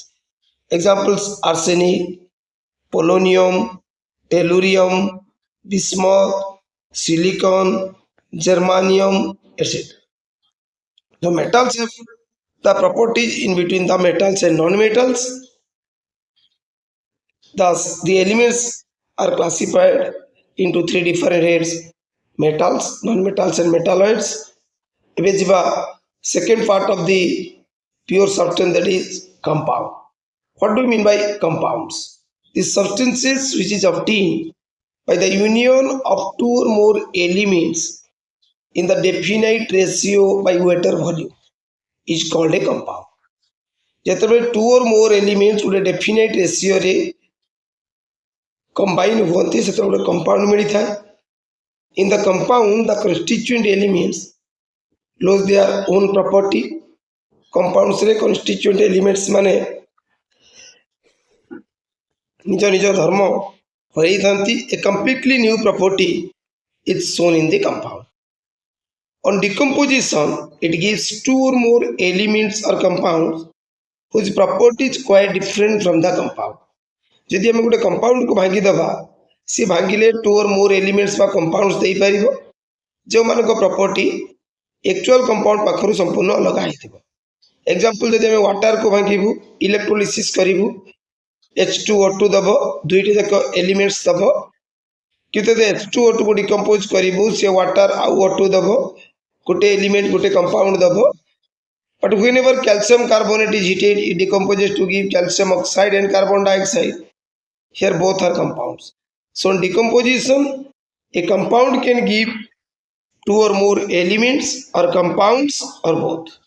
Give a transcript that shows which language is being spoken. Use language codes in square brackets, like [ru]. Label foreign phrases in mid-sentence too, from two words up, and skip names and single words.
[en] Examples: arsenic, polonium, tellurium, bismuth, silicon, germanium, etc. The metals have the properties in between the metals and non-metals. Thus, the elements are classified into three different heads: metals, non-metals, and metalloids. [or] ଏବେ ଯିବା [en] second part of the pure substance, that is compound. What do you mean by compounds? The substances which is obtained by the union of two or more elements in the definite ratio by weight or volume is called a compound. [or] ଯେତେବେଳେ [en] two or more elements [or] ଗୋଟେ [en] definite ratioରେ combine [or] ହୁଅନ୍ତି ସେତେବେଳେ ଗୋଟେ compound ମିଳିଥାଏ. [en] In the compound, the constituent elements lose their own property. [or] Compounds ରେ [en] constituent elements [or] ମାନେ ନିଜ ନିଜ ଧର୍ମ ହରେଇଥାନ୍ତି. [en] A completely new property is shown in the compound. On decomposition, it gives two or more elements or compounds whose properties quite different from the compound. [or] ଯଦି ଆମେ ଗୋଟେ କମ୍ପାଉଣ୍ଡକୁ ଭାଙ୍ଗିଦେବା, ସେ ଭାଙ୍ଗିଲେ [en] two or more elements [or] ବା କମ୍ପାଉଣ୍ଡସ୍ ଦେଇପାରିବ ଯେଉଁମାନଙ୍କ ପ୍ରପର୍ଟି [en] actual compound [or] ପାଖରୁ ସମ୍ପୂର୍ଣ୍ଣ ଅଲଗା ହେଇଥିବ. ଏକ୍ଜାମ୍ପଲ୍, ଯଦି ଆମେ ୱାଟରକୁ ଭାଙ୍ଗିବୁ, ଇଲେକ୍ଟ୍ରୋଲିସିସ୍ କରିବୁ, H2O2 ଦେବ, ଦୁଇଟି ଯାକ ଏଲିମେଣ୍ଟସ୍ ଦେବ. କିନ୍ତୁ ଯଦି H2O2 କୁ ଡିକମ୍ପୋଜ କରିବୁ, ସେ ୱାଟର ଆଉ O2 ଦେବ, ଗୋଟେ ଏଲିମେଣ୍ଟ ଗୋଟେ କମ୍ପାଉଣ୍ଡ ଦେବ. [en] But whenever calcium carbonate is heated, it decomposes to give calcium oxide and carbon dioxide. Here both are compounds. So in decomposition, a compound can give two or more elements or compounds or both.